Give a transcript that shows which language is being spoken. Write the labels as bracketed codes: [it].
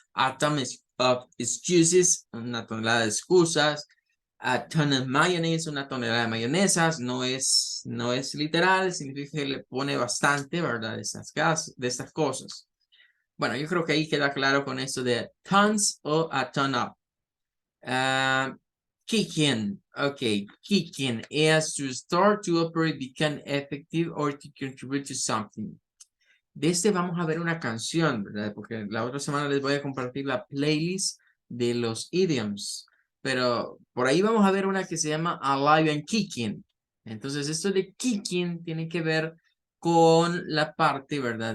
[en] A ton of excuses, [es] una tonelada de excusas. [en] A ton of mayonnaise, [es] una tonelada de mayonesas. No es literal, significa que le pone bastante, ¿verdad? De estas cosas. Bueno, yo creo que ahí queda claro con esto de tons o a ton of. [en] Uh, Kicking. Okay, kicking is to start to operate, become effective, or to contribute to something. [es] De este vamos a ver una canción, ¿verdad? Porque la otra semana les voy a compartir la playlist de los idioms. Pero por ahí vamos a ver una que se llama Alive and Kicking. Entonces, esto de kicking tiene que ver con la parte, ¿verdad?